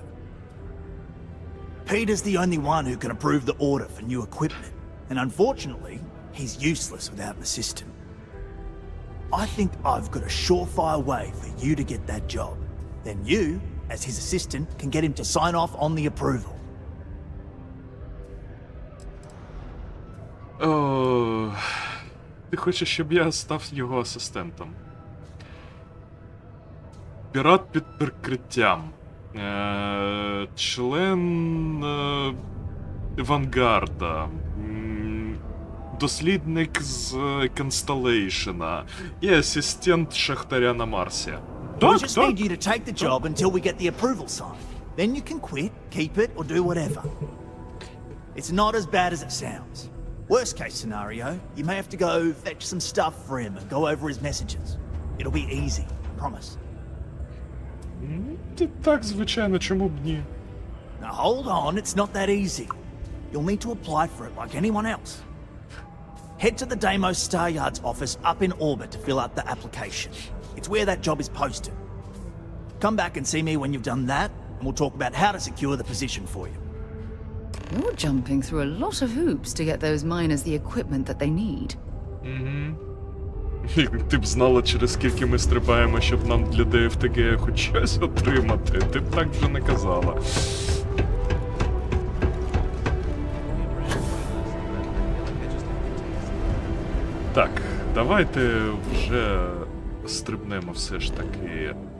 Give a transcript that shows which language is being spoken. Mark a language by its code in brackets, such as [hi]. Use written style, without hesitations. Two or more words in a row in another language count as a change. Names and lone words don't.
[en] Peter's the only one who can approve the order for new equipment, and unfortunately, he's useless without an assistant. I think I've got a surefire way for you to get that job. Then you, as his assistant, can get him to sign off on the approval. [uk] О, ти хочеш, щоб я став його асистентом? Пірат під прикриттям. Член Авангарда. Дослідник з Констелейшена. І асистент Шахтаря на Марсі. [en] We just need you to take the job until we get the approval signed. Then you can quit, keep it, or do whatever. It's not as bad as it sounds. Worst case scenario, you may have to go fetch some stuff for him and go over his messages. It'll be easy, I promise. [uk] Так, звичайно, чому б ні? [en] Now hold on, it's not that easy. You'll need to apply for it like anyone else. Head to the Deimos Star Yard's office up in orbit to fill out the application. It's where that job is posted. Come back and see me when you've done that, and we'll talk about how to secure the position for you. You're jumping through a lot of hoops to get those miners the equipment that they need. [uk] Ти б знала, через скільки ми стрибаємо, щоб нам для ДФТГ хоч щось отримати. Ти б так вже не казала. Так, давайте вже стрибнемо все ж таки.